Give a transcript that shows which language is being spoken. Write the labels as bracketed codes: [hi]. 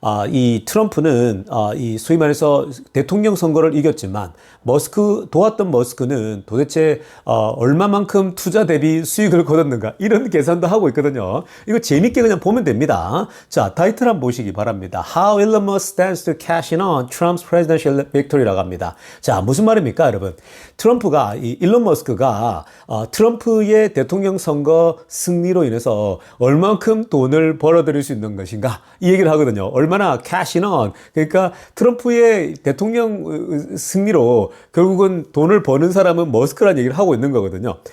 [ko] 이 트럼프는 이 소위 말해서 대통령 선거를 이겼지만 도왔던 머스크는 도대체 얼마만큼 투자 대비 수익을 거뒀는가, 이런 계산도 하고 있거든요. 이거 재밌게 그냥 보면 됩니다. 자, 타이틀 한번 보시기 바랍니다. [en] How Elon Musk stands to cash in on Trump's presidential victory [ko] 라고 합니다. 자, 무슨 말입니까, 여러분? 이 일론 머스크가 트럼프의 대통령 선거 승리로 인해서 얼만큼 돈을 벌어들일 수 있는 것인가, 이 얘기를 하거든요. 얼마나 cash in on, 그러니까 트럼프의 대통령 승리로 결국은 돈을 버는 사람은 머스크라는 얘기를 하고 있는 거거든요.